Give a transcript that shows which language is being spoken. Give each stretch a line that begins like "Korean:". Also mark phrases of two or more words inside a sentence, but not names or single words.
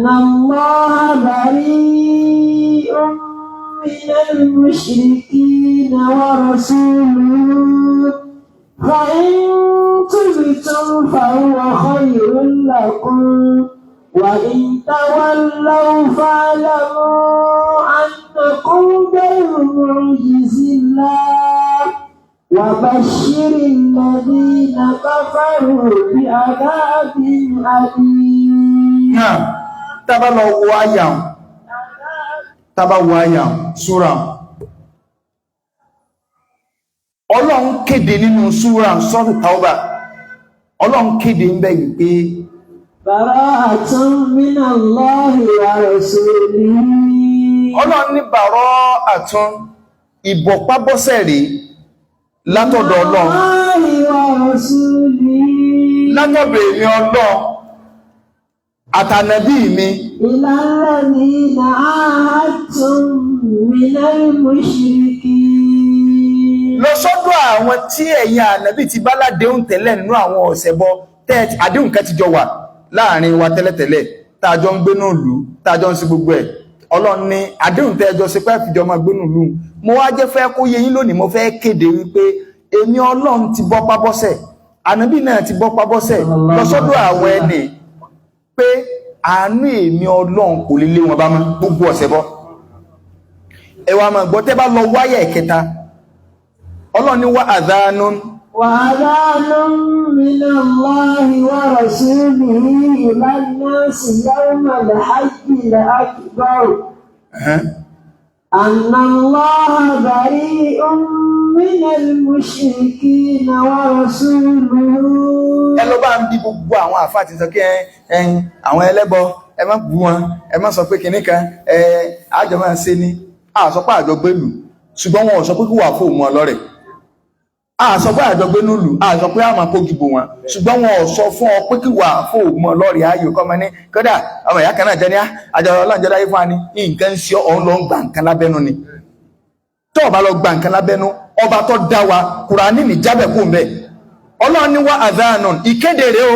Arabic: الله بريء من المشركين ورسوله فإن تبتم فهو خير لكم وإن تولوا فاعلموا أنكم غير معجز الله وبشر الذين كفروا بعذاب أليم.
Yoruba: نعم tábà wo àyà súra Ọlọ́run kéde nínú súra sọ́tù Tauba Ọlọ́run kéde ń bẹ̀ yìí pé
Arabic: براءة من الله ورسوله.
Yoruba: Ọlọ́run ní bara'atun ìbọ̀pábọ́sẹ̀ rí látọ̀dọ̀ Ọlọ́run látọ̀dọ̀ èmi Ọlọ́run àtànàbí mi
Arabic: الذين عاهدتم من المشركين.
Yoruba: Lọ sọ́dọ̀ àwọn tí ẹ̀yin ànábì ti bá ládéhùn tẹ́lẹ̀ nínú àwọn ọ̀ṣẹbọ tẹ́ àdéhùn kan ti jọ wà láàrin wa tẹ́lẹ̀tẹ́lẹ̀ tájọ ń gbénú ìlú tájọ ń sí gbogbo ẹ̀ Ọlọ́run ní àdéhùn tẹ́jọ sí pé fìjọ máa gbénú ìlú mo wá jẹ́ fẹ́ kó yé yín lónìí mo fẹ́ kéde wípé èmi Ọlọ́run ti bọ́ pábọ́sẹ̀ ànábì náà ti bọ́ pábọ́sẹ̀ lọ sọ́dọ̀ àwọn ẹni pé àánú èmi Ọlọ́run kò lè lé wọn bá mọ́ gbogbo ọ̀ṣẹbọ ẹ wá máa gbọ́ tẹ́ bá lọ wáyà ẹ̀kẹta Ọlọ́run ní wá adhanun
Arabic: من الله ورسوله إلى الناس يوم الحج الأكبر أن الله بريء من المشركين ورسوله.
Yoruba: Ẹ lọ bá ń bí gbogbo àwọn àfáà ti sọ kí ẹ̀yin àwọn ẹlẹ́bọ ẹ má bú wọn ẹ má sọ pé kìíní kan àjọ máa ṣe ní àsọpá àjọ gbélù ṣùgbọ́n wọn ò sọ pé kí wà fóòmù ọlọ́rẹ̀ àsọpá àjọ gbénú lù àsọ pé àmà kó gìbò wọn ṣùgbọ́n wọn ò sọ fún ọ pé kí wà fóòmù ọlọ́rẹ̀ ayò kọ́mọ ní kódà ọmọ ìyá kan náà jẹ́ ní àjọ ọlọ́njọ́ láyé fún wa ní nǹkan sí ọ̀hún lọ ń gbà nǹkan lábẹ́nu ni tó ọba lọ gbà nǹkan lábẹ́nu ọba tó dá wa Kùránì ní jábẹ̀ kó ń bẹ̀ Ọlọ́run ní wá adhanun ìkéde rẹ̀ o